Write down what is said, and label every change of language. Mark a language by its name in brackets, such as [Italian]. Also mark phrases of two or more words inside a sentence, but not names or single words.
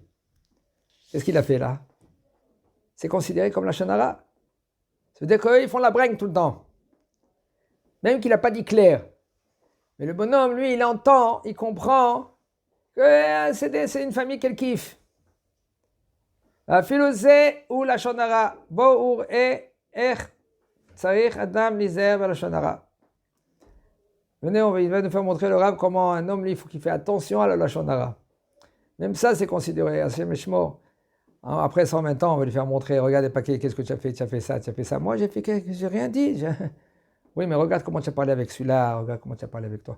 [French] Qu'est-ce qu'il a fait là? C'est considéré comme la shonara. Ça veut dire qu'eux, ils font la bringue tout le temps. Même qu'il n'a pas dit clair. Mais le bonhomme, lui, il entend, il comprend que c'est une famille qu'elle kiffe. [Hebrew] אפילו זה הוא לשון הרע. בואו וראה איך צריך אדם להיזהר בלשון הרע. [French] Venez, il va nous faire montrer le Rav comment un homme, il faut qu'il fait attention à la [Hebrew] לשון הרע. [French] Même ça, c'est considéré assez méchant. Après 120 ans, on va lui faire montrer, regarde les paquets, qu'est-ce que tu as fait ça, tu as fait ça. Moi, j'ai rien dit. Oui, mais regarde comment tu as parlé avec celui-là, regarde comment tu as parlé avec toi.